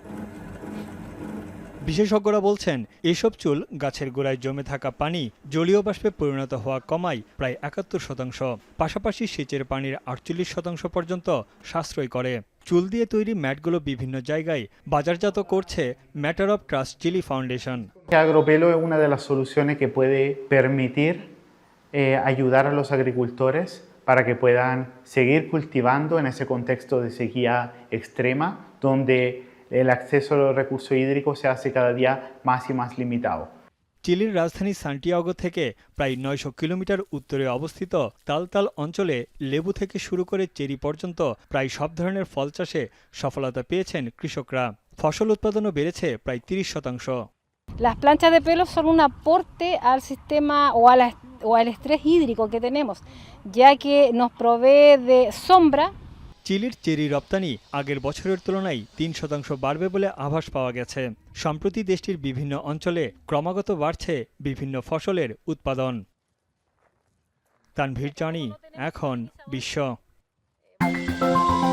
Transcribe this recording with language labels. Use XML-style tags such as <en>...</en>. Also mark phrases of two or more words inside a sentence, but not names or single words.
<bn>বিশেষজ্ঞরা বলছেন, এসব চুল গাছের গোড়ায় জমে থাকা পানি জলীয় বাষ্পে পরিণত হওয়া কমায় প্রায় ৭১%। পাশাপাশি সেচের পানির ৪৮% পর্যন্ত সাশ্রয় করে। চুল দিয়ে তৈরি ম্যাটগুলো বিভিন্ন জায়গায় বাজারজাত করছে ম্যাটার অব ট্রাস্ট চিলি ফাউন্ডেশন।</bn> <es>Agropelo es una de las soluciones que puede permitir ayudar a los agricultores para que puedan seguir cultivando en ese contexto de sequía extrema, donde el acceso a los recursos hídricos se hace cada día más y más limitado.</es> <bn>চিলির রাজধানী সান্টিয়াগো থেকে প্রায় ৯০০ কিলোমিটার উত্তরে অবস্থিত তালতাল অঞ্চলে লেবু থেকে শুরু করে চেরি পর্যন্ত প্রায় সব ধরনের ফল চাষে সফলতা পেয়েছেন কৃষকরা। ফসল উৎপাদনও বেড়েছে প্রায় ৩০%।</bn> <es>Las planchas de pelo son un aporte al sistema o al estrés hídrico que tenemos, ya que nos provee de sombra.</es> <bn>চিলির চেরি রপ্তানি আগের বছরের তুলনায় ৩% বাড়বে বলে আভাস পাওয়া গেছে। সম্প্রতি দেশটির বিভিন্ন অঞ্চলে ক্রমাগত বাড়ছে বিভিন্ন ফসলের উৎপাদন। তানভীর জানি, এখন বিশ্ব।</bn>